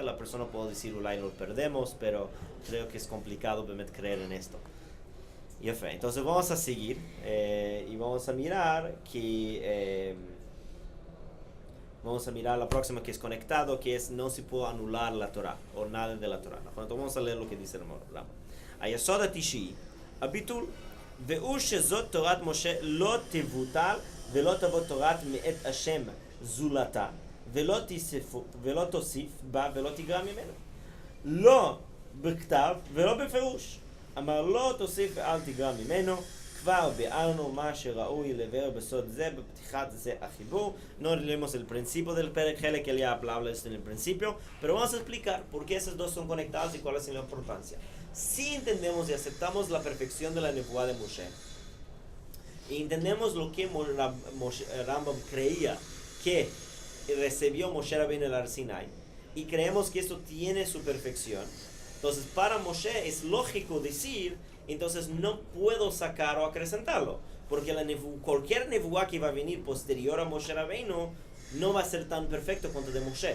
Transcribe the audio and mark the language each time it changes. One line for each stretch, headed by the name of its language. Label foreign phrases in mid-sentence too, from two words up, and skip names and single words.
Spanish: La persona puede decir, lo perdemos, pero creo que es complicado creer en esto. Y entonces vamos a seguir y vamos a mirar que... vamos a mirar la próxima que es conectado, que es no se puede anular la Torah o nada de la Torah. Entonces vamos a leer lo que dice el Rambam.
Hebrew: היסוד התשיעי הביטול והוא שזאת תורת משה לא תבוטל ולא תבוא תורה מאת השם זולתה ולא תוסיף בה ולא תגרע ממנו. Lo בכתב ולא בפירוש. אמר לא תוסיף ואל תגרע ממנו. כבר ביארנו מה שראוי לבאר בסוד זה בפתיחת זה החיבור.
Spanish: No leemos el principio del Perek Helek, que ya hablaba esto en el principio, pero vamos a explicar por qué esos dos son conectados y cuál es la importancia. Si entendemos y aceptamos la perfección de la nebuá de Moshe, y entendemos lo que Rambam creía que recibió Moshe Rabbeinu en el Har Sinai, y creemos que esto tiene su perfección, entonces para Moshe es lógico decir, entonces no puedo sacar o acrecentarlo, porque cualquier nebuá que va a venir posterior a Moshe Rabbeinu no va a ser tan perfecto cuanto de Moshe.